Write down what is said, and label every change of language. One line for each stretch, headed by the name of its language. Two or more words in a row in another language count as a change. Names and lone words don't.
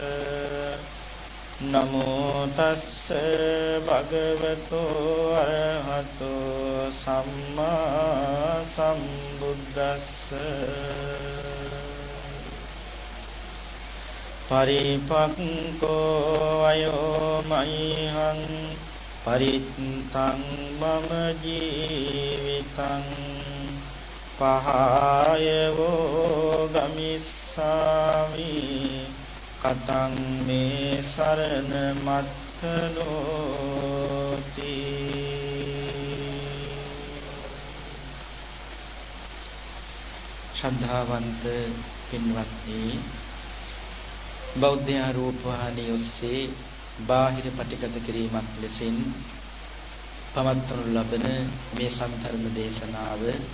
Pali: නමෝ තස්ස භගවතු අරහතෝ සම්මා සම්බුද්දස්ස පරිපක්ඛෝ අයෝ මයිහං පරිත්තං මම ජීවිතං පහයවෝ ගමිස්සාමි කතං මේ සරණ මත්තනෝති.
Sinhala: ශ්‍රද්ධාවන්ත පින්වත්නි, බෞද්ධ රූපවාහිනිය ඔස්සේ බාහිර පටිගත කිරීමක් ලෙසින් පවත්වනු ලබන මේ සම්ධර්ම දේශනාව